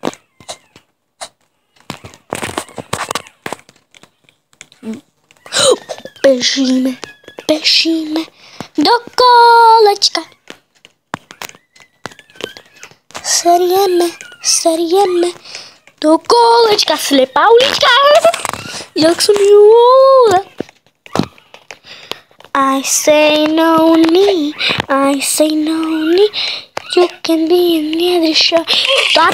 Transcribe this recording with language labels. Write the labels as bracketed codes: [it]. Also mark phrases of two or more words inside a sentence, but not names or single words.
[sk] Bežíme do kolečka. Serieme do kolečka. Slepá ulička. Jak som ju. [en] I say no need. You can be in the other show.